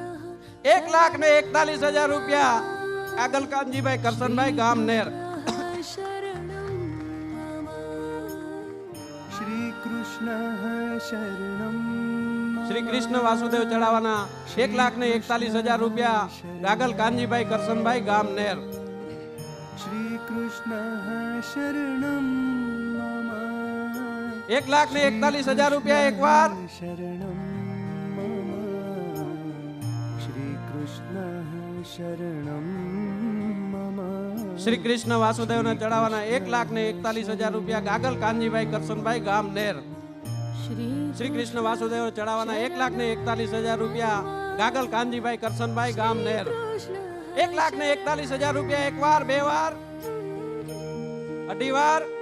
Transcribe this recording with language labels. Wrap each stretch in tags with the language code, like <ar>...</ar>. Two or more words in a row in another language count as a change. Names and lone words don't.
<gu>1,41,000 રૂપિયા આગલ કાનજીભાઈ કરશનભાઈ ગામ નેર.</gu> <sa>શરણં શ્રી કૃષ્ણ શરણમ</sa> <gu>શ્રી કૃષ્ણ વાસુદેવ ચડાવવાના 1,41,000 રૂપિયા ગાગલ કાનજીભાઈ કરશનભાઈ ગામ નેર.</gu> <sa>श्रीकृष्णः शरणं मम</sa> <gu>1,41,000 રૂપિયા એકવાર</gu> <sa>शरणं मम श्रीकृष्णः शरणं मम</sa> <gu>શ્રી કૃષ્ણ વાસુદેવને ચડાવવાના 1,41,000 રૂપિયા ગાગલ કાનજીભાઈ કરશનભાઈ ગામ નેર. શ્રી કૃષ્ણ વાસુદેવને ચડાવવાના 1,41,000 રૂપિયા ગાગલ કાનજીભાઈ કરશનભાઈ ગામ નેર. 1,41,000 રૂપિયા એકવાર, બે વાર, અઢી વાર.</gu>